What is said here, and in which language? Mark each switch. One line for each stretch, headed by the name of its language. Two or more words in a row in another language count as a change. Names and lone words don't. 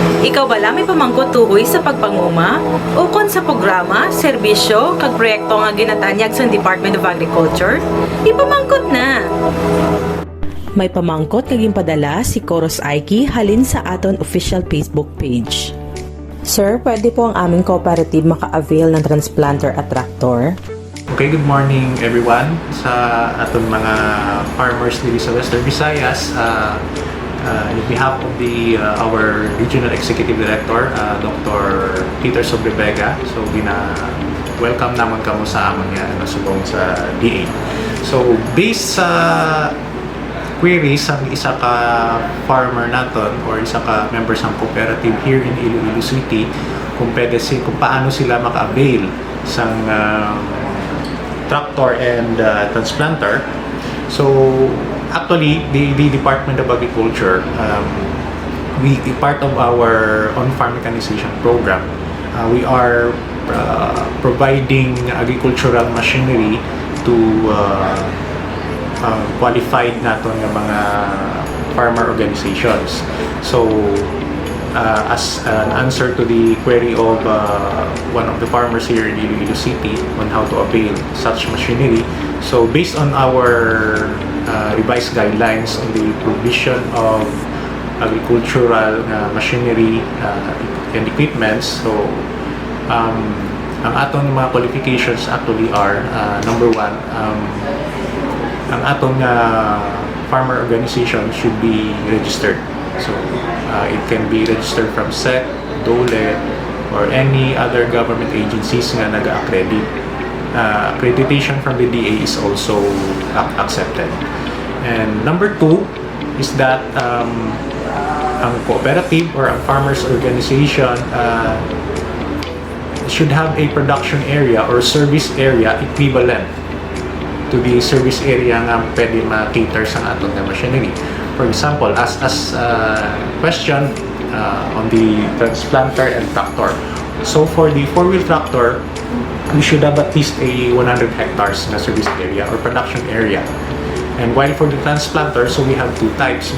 Hiligaynon: Ikaw bala may pamangkot tuhoy sa pagpanguma o kon sa programa, serbisyo, kag proyekto nga ginatanyag sa Department of Agriculture? Ipamangkot na! May pamangkot naging padala si Coros Aiki halin sa aton
English: official Facebook page.
Hiligaynon: Sir,
Filipino: pwede po ang aming cooperative maka-avail ng transplanter at tractor?
English: Okay, good morning everyone
Hiligaynon: sa aton mga farmers dito sa Western Visayas.
English: On behalf of our Regional Executive Director, Dr.
Hiligaynon: Peter Sobrevega, so welcome naman kamo sa amon nga nasubong sa DA. So based sa queries ang isa ka farmer naton or isa ka members ng cooperative here in Iloilo City kung paano sila maka-avail sa
English: tractor and transplanter. So actually the Department of Agriculture, part of our on-farm mechanization program, we are providing agricultural machinery to qualified
Hiligaynon: naton ng mga
English: farmer organizations. So as an answer to the query of one of the farmers here in Iloilo City on how to avail such machinery, so based on our revised guidelines on the provision of agricultural machinery and equipments, so
Hiligaynon: ang atong mga
English: qualifications actually are number one,
Hiligaynon: ang atong
English: farmer organization should be registered. So it can be registered from SEC, DOLE, or any other government agencies
Hiligaynon: nga nag-accredit.
English: Accreditation from the DA is also accepted. And number two is that ang cooperative or ang farmers organization should have a production area or service area equivalent to the service area
Hiligaynon: nga pwede ma-cater sa aton nga
English: machinery. For example, as question on the transplanter and tractor. So for the four-wheel tractor, we should have at least a 100 hectares na service area or production area. And while for the transplanter, so we have two types.